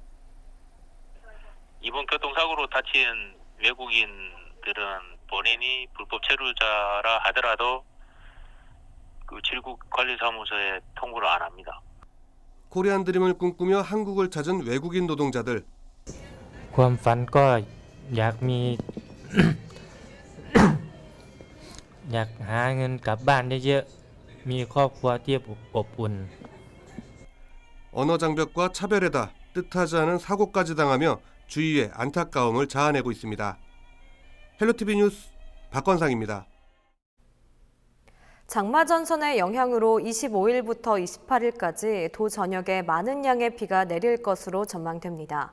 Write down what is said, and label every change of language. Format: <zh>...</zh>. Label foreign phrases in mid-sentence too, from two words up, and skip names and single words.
<ko>이번 교통사고로 다친 외국인들은 본인이 불법 체류자라 하더라도 그 질국관리사무소에 통보를 안 합니다. 코리안 드림을 꿈꾸며 한국을 찾은 외국인 노동자들.</ko> <th>ความฝันก็อยากมี อยากหาเงินกลับบ้านเยอะๆมีครอบครัวที่อบอุ่น</th> <ko>언어 장벽과 차별에다 뜻하지 않은 사고까지 당하며 주위의 안타까움을 자아내고 있습니다. 헬로티비 뉴스 박건상입니다. 장마 전선의 영향으로 25일부터 28일까지 도 전역에 많은 양의 비가 내릴 것으로 전망됩니다.</ko>